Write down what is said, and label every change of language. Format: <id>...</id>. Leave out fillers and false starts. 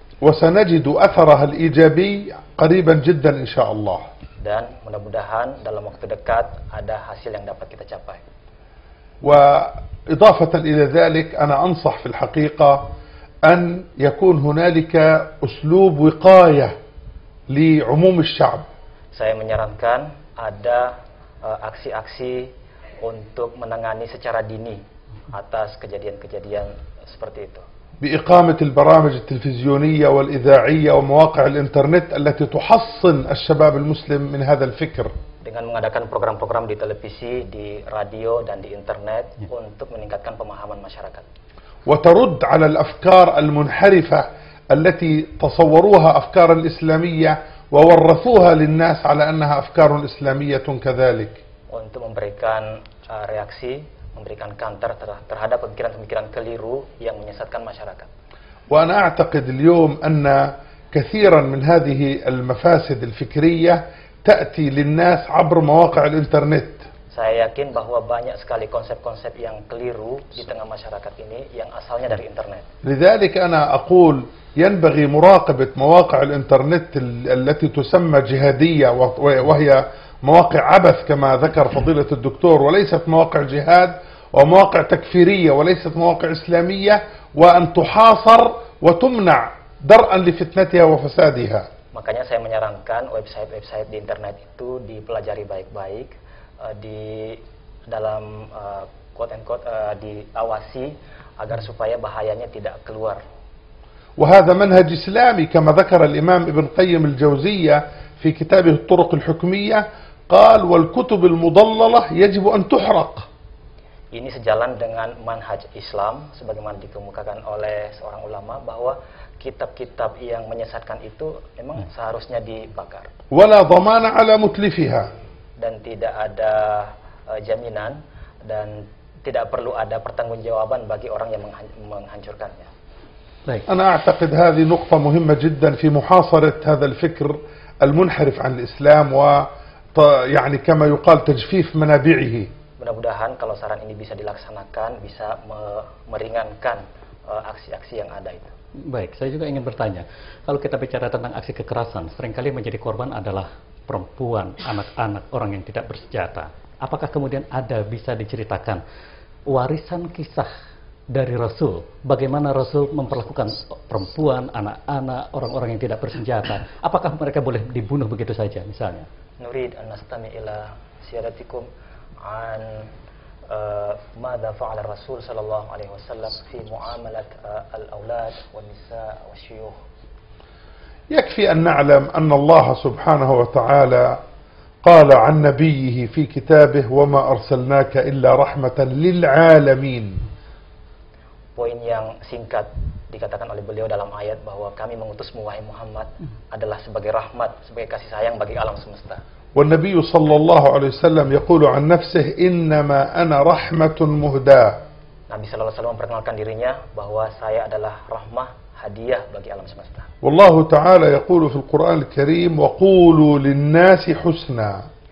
<ar>وسنجد أثرها الإيجابي قريبا جدا إن شاء الله.</ar> <id>Dan mudah-mudahan dalam waktu dekat ada hasil yang dapat kita capai.</id> <ar>وإضافة إلى ذلك أنا أنصح في الحقيقة أن يكون هنالك أسلوب وقاية لعموم الشعب.</ar> <id>Saya menyarankan ada aksi-aksi untuk menangani secara dini atas kejadian-kejadian seperti itu.</id> <ar>بإقامة البرامج التلفزيونية والإذاعية ومواقع الإنترنت التي تحصن الشباب المسلم من هذا الفكر.</ar> <id>Dengan mengadakan program-program di televisi, di radio, dan di internet untuk meningkatkan pemahaman masyarakat.</id> <ar>وترد على الأفكار المنحرفة التي تصوروها أفكارا إسلامية وورثوها للناس على أنها أفكار إسلامية كذلك.</ar> <id>Untuk memberikan reaksi, memberikan counter terhadap pemikiran-pemikiran keliru yang menyesatkan masyarakat.</id> <ar>وأنا أعتقد اليوم أن كثيرا من هذه المفاسد الفكرية تأتي للناس عبر مواقع الإنترنت.</ar> <id>Saya yakin bahwa banyak sekali konsep-konsep yang keliru di tengah masyarakat ini yang asalnya dari internet.</id> <ar>لذلك أنا أقول ينبغي مراقبة مواقع الإنترنت التي تسمى جهادية، وهي مواقع عبث كما ذكر فضيلة الدكتور، وليست مواقع جهاد، ومواقع تكفيرية وليست مواقع إسلامية، وأن تحاصر وتمنع درءا لفتنتها وفسادها.</ar> <id>Makanya saya menyarankan website-website di internet itu dipelajari baik-baik, di dalam</id> <en>quote and quote</en> <id>diawasi agar supaya bahayanya tidak keluar.</id> <ar>وهذا منهج إسلامي كما ذكر الإمام ابن قيم الجوزية في كتابه الطرق الحكمية، قال والكتب المضللة يجب أن تحرق.</ar> <id>Ini sejalan dengan manhaj Islam sebagaimana dikemukakan oleh seorang ulama bahwa kitab-kitab yang menyesatkan itu memang seharusnya dibakar.</id> <ar>ولا ضمان على متلفها.</ar> <id>Dan tidak ada jaminan dan tidak perlu ada pertanggungjawaban bagi orang yang menghancurkannya.</id> <ar>أنا أعتقد هذه نقطة مهمة جدا في محاصرة هذا الفكر المنحرف عن الإسلام، ويعني كما يقال تجفيف منابعه.</ar> <id>Mudah-mudahan kalau saran ini bisa dilaksanakan, bisa meringankan aksi-aksi yang ada itu. Baik, saya juga ingin bertanya, kalau kita bicara tentang aksi kekerasan, seringkali menjadi korban adalah perempuan, anak-anak, orang yang tidak bersenjata. Apakah kemudian ada bisa diceritakan warisan kisah dari Rasul, bagaimana Rasul memperlakukan perempuan, anak-anak, orang-orang yang tidak bersenjata? Apakah mereka boleh dibunuh begitu saja misalnya?</id> <ar>Nurid an nastami ila siyaratikum an ماذا فعل الرسول صلى الله عليه وسلم في معاملة الأولاد والنساء والشيوخ. يكفي أن نعلم أن الله سبحانه وتعالى قال عن نبيه في كتابه وما أرسلناك إلا رحمة للعالمين.</ar> <id>Poin yang singkat dikatakan oleh beliau dalam ayat bahwa kami mengutusmu wahai Muhammad adalah sebagai rahmat, sebagai kasih sayang bagi alam semesta.</id> <ar>والنبي صلى الله عليه وسلم يقول عن نفسه إنما أنا رحمة مهداة.</ar> <id>Nabi sallallahu alaihi wasallam memperkenalkan dirinya bahwa saya adalah rahmah, hadiah bagi alam semesta.</id> <ar>والله تعالى يقول في القرآن الكريم وقولوا للناس حسنا.</ar>